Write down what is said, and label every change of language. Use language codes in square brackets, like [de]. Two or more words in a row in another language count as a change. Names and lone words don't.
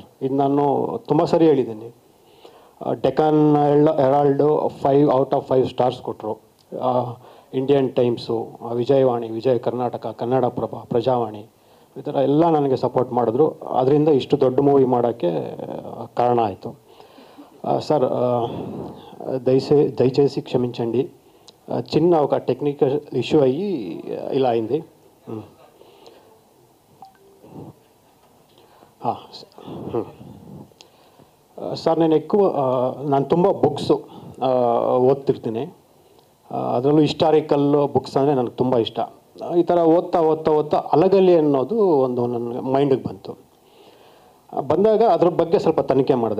[kn] ಇದು ನಾನು ತುಂಬ ಸರಿ ಹೇಳಿದ್ದೀನಿ. ಡೆಕ್ಕನ್ ಹೆರಾಲ್ಡು 5 [en] out of 5 stars [kn] ಕೊಟ್ಟರು. ಇಂಡಿಯನ್ ಟೈಮ್ಸು, ವಿಜಯವಾಣಿ, ವಿಜಯ ಕರ್ನಾಟಕ, ಕನ್ನಡಪ್ರಭ, ಪ್ರಜಾವಾಣಿ, ಈ ಥರ ಎಲ್ಲ ನನಗೆ ಸಪೋರ್ಟ್ ಮಾಡಿದ್ರು. ಅದರಿಂದ ಇಷ್ಟು ದೊಡ್ಡ ಮೂವಿ ಮಾಡೋಕ್ಕೆ ಕಾರಣ ಆಯಿತು సార్. [te] దయచేసి క్షమించండి, చిన్న ఒక [en] technical issue [te] అయ్యి ఇలా అయింది. [kn] ಸರ್, ನಾನು ತುಂಬ ಬುಕ್ಸು ಓದ್ತಿರ್ತೀನಿ. ಅದರಲ್ಲೂ [en] historical books [kn] ಅಂದರೆ ನನಗೆ ತುಂಬ ಇಷ್ಟ. ಈ ಥರ ಓದ್ತಾ ಹಲಗಲಿ ಅನ್ನೋದು ಒಂದು ನನ್ನ ಮೈಂಡಿಗೆ ಬಂದಾಗ ಅದ್ರ ಬಗ್ಗೆ ಸ್ವಲ್ಪ ತನಿಖೆ ಮಾಡಿದೆ.